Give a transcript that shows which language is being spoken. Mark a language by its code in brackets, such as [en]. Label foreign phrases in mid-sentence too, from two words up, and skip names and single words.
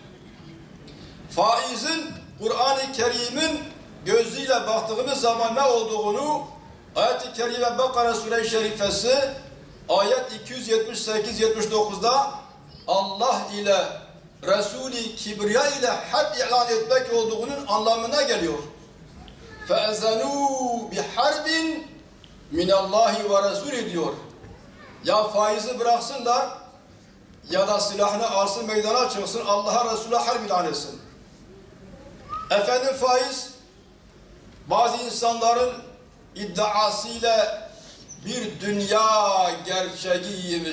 [tr] Faizin Kur'an-ı Kerim'in gözüyle baktığımız zaman ne olduğunu Ayet-i Kerime Bakara Sure-i Şerifesi ayet 278-79'da Allah ile Resul-i Kibriya ile harp ilan etmek olduğunun anlamına geliyor. [ar] فَاَذَنُوا بِحَرْبٍ مِنَ اللّٰهِ وَرَسُولِ diyor. [tr] Ya faizi bıraksınlar ya da silahını alsın meydana çıksın, Allah'a Resul'e harp ilan etsin. Efendim faiz bazı insanların iddiasıyla bir dünya gerçeğiymiş.